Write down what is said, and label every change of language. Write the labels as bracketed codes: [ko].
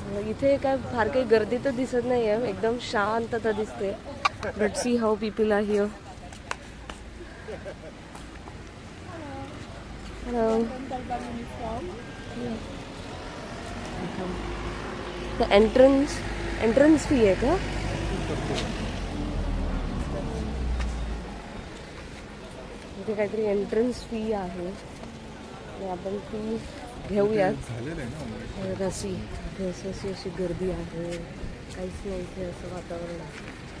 [mr] इथे काय फार काही गर्दी तर दिसत नाहीये, एकदम शांतता दिसते. [en] Let's see how people are here. Hello. The entrance fee [mr] आहे का? इथे काहीतरी एंट्रन्स फी आहे, आपण फी घेऊयात. अशी अशी गर्दी आहे, काहीच नाही इथे असं वातावरण आहे.